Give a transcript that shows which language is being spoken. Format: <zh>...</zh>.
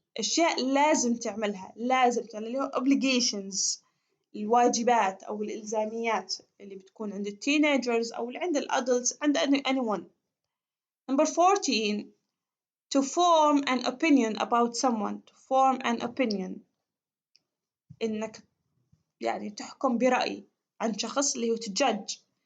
<ar>أشياء لازم تعملها، لازم تعملها obligations. الواجبات أو الإلزاميات اللي بتكون عند teenagers أو عند adults عند anyone.</ar> <en>Number 14. To form an opinion about someone. To form an opinion.</en> <ar>إنك يعني تحكم برأي عن شخص اللي هو</ar> <en>to judge.</en>